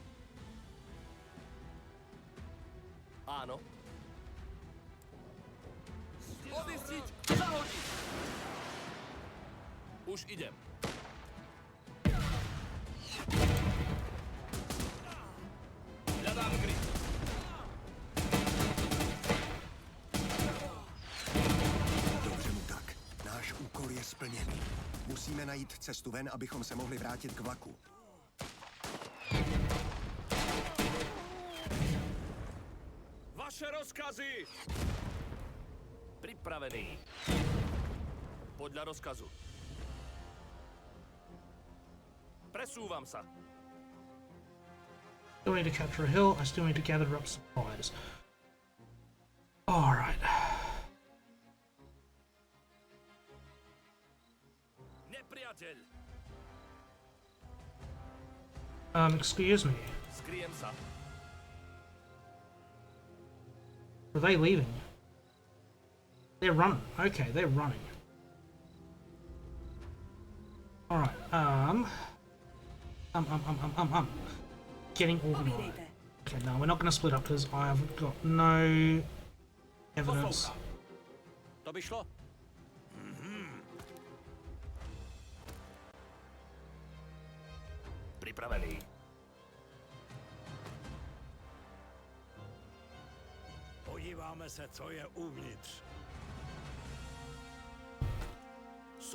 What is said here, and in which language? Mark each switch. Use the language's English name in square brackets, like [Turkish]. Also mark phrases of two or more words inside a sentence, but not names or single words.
[Slovak] Áno. Odystiť! Zahodiť! Už idem. Hľadám kryt. [Czech] Dobře mu tak. Náš úkol je splněný. Musíme najít cestu ven, abychom se mohli vrátit k vlaku. Vaše rozkazy! [Slovak] Pripravený. Podľa rozkazu. Presúvam sa. [English] Still need to capture a hill. I still need to gather up supplies. Alright. [Slovak] Nepriateľ! [English] Excuse me. [Slovak] Skryjem sa. [English] Are they leaving? They're running. Okay, they're running. Alright, getting organized. Okay, no, we're not going to split up because I've got no evidence. [Slovak] To by šlo. Pripravený. [Czech] Podíváme se, co je uvnitř.